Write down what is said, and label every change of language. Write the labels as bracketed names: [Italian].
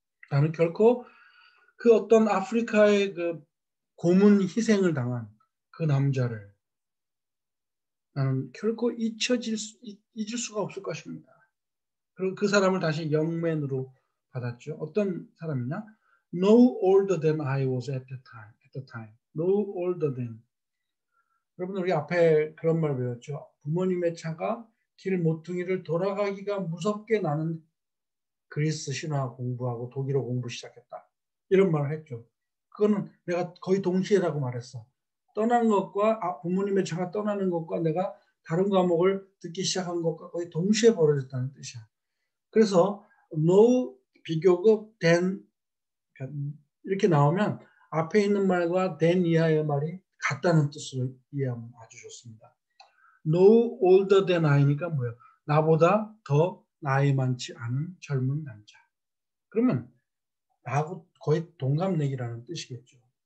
[Korean] 나는 결코 그 어떤 아프리카의 그 고문 희생을 당한 그 남자를 나는 결코 잊을 수가 없을 것입니다. 그리고 그 사람을 다시 영맨으로 받았죠. 어떤 사람이냐? [English] No older than I was at the time. No older than. [Korean] 여러분 우리 앞에 그런 말 배웠죠. 부모님의 차가 길 모퉁이를 돌아가기가 무섭게 나는 그리스 신화 공부하고 독일어 공부 시작했다. 이런 말을 했죠. 그거는 내가 거의 동시에라고 말했어. 떠난 것과 부모님의 차가 떠나는 것과 내가 다른 과목을 듣기 시작한 것과 거의 동시에 벌어졌다는 뜻이야. 그래서 no 비교급 then 이렇게 나오면 앞에 있는 말과 then 이하의 말이 같다는 뜻으로 이해하면 아주 좋습니다. No older than I니까 뭐예요? 나보다 더 나이 많지 않은 젊은 남자. 그러면 나하고 거의 동갑내기라는 뜻이겠죠.